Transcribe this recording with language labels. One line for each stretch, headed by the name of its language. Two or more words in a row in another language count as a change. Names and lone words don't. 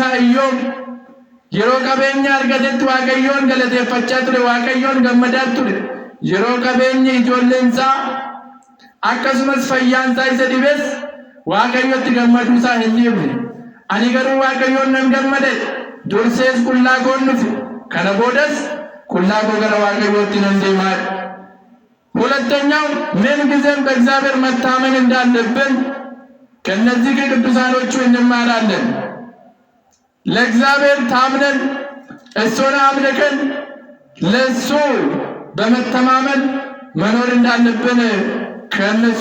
Oromo: Iyyoob yeroo qabeenya argatetti waaqayyoon galateeffachaa ture waaqayyoon gammadaa ture yeroo qabeenyi ijoolleensaa akkasumas fayyaansaa isa dhibes waaqayyotti gammaduusaa hin dhiifne ani garuu waaqayyoon nan gammade dursees qullaa koon dhufe kana boodas qullaa koo gara waaqayyootti nan deemaa
Amharic: ሁለተኛው ምን ጊዜም በእግዚአብሔር መታመን እንዳለብን ከነዚህ ከቅዱሳኖቹ እንማራለን ለእግዚአብሔር ታምነን እሱን አምልከን ለሱ በመተማመን መኖር እንዳለብን ከነሱ